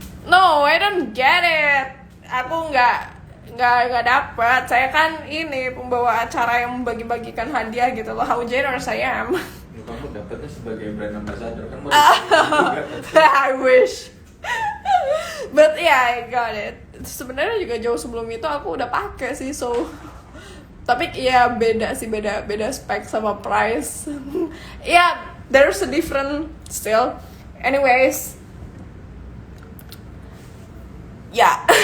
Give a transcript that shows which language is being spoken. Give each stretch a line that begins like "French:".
English: No, I don't get it.
Indonesian: Aku nggak nggak dapat. Saya kan ini pembawa acara yang membagi-bagikan hadiah gitu loh.
English: How generous I am.
Indonesian: Ya, kamu dapetnya sebagai brand ambassador kan mau
English: I wish. But yeah, I got it.
Indonesian: Sebenarnya juga jauh sebelum itu aku udah pakai sih, so. Tapi ya beda sih, beda spek sama price.
English: Yeah, there's a different still. Anyways, yeah.